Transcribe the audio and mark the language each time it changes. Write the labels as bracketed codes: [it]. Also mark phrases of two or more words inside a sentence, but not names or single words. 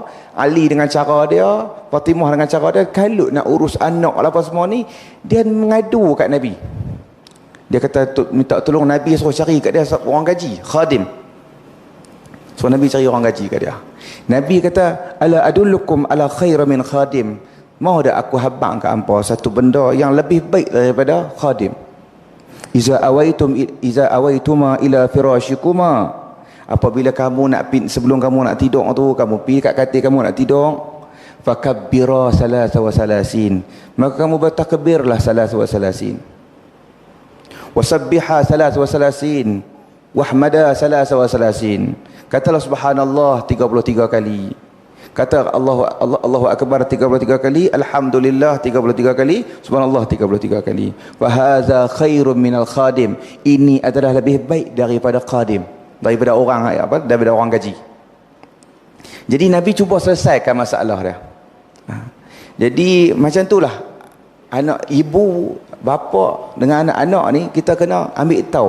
[ms] Ali dengan cara dia, Fatimah dengan cara dia, kalut nak urus anak apa semua ni. Dia mengadu kat Nabi. Dia kata minta tolong Nabi suruh cari kat dia orang gaji, khadim. Suruh Nabi cari orang gaji kat dia. Nabi kata, [ar] ألا أدلكم على خير من خادم. [ms] Mau dah aku habang kat hampa satu benda yang lebih baik daripada khadim. [ar] إذا أويتما إلى فراشكما. [ms] Apabila kamu nak sebelum kamu nak tidur tu, kamu pergi kat katil kamu nak tidur, [ar] فكبرا ثلاثا وثلاثين. [ms] Maka kamu bertakbirlah [ar] ثلاثا وثلاثين. وسبحا ثلاثا وثلاثين. واحمدا ثلاثا وثلاثين. [ms] Katalah subhanallah 33 kali. Kata [ar] الله أكبر [ms] 33 kali, Alhamdulillah 33 kali, subhanallah 33 kali. [ar] وهذا خير من الخادم. [ms] Ini adalah lebih baik daripada khadim, daripada orang daripada orang gaji. Jadi Nabi cuba selesaikan masalah dia. Jadi macam itulah anak ibu bapa dengan anak-anak ni kita kena ambil tahu.